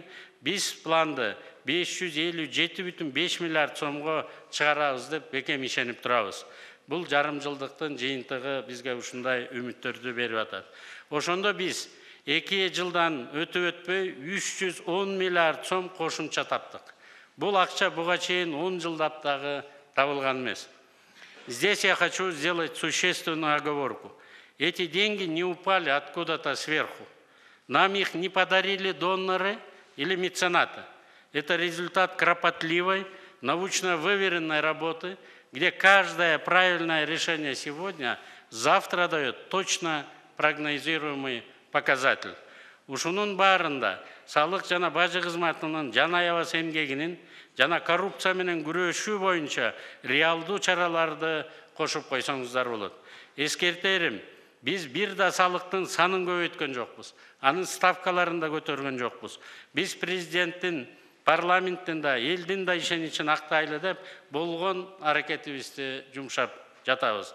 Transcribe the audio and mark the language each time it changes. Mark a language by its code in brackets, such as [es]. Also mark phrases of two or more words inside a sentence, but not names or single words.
[ky] Биз планды 557,5 миллиард сомго чыгарабыз деп бекем ишенип турабыз. Бул жарым жылдыктын жыйынтыгы бизге ушундай үмүттөрдү берип атат. Ошондо биз 2 жылдан өтпөй 310 миллиард сом кошумча таптык. Бул акча буга чейин 10 жылдап дагы табылган эмес. [ru] Здесь я хочу сделать существенную оговорку. Эти деньги не упали откуда-то сверху. Нам их не подарили доноры или меценаты. Это результат кропотливой, научно выверенной работы, где каждое правильное решение сегодня, завтра дает точно прогнозируемый показатель. [ky] Ушунун баарында салык жана бажы кызматынын жана аябас эмгегинин жана коррупция менен күрөшүү боюнча реалдуу чараларды кошуп койсоңуздар болот. Эскертерим, биз бир да салыктын санын көбөйткөн жокпуз. Анын ставкаларын да көтөргөн жокпуз. Биз президенттин, парламенттин да, элдин да ишеничин актайлы деп болгон аракетибизди жумшап жатабыз.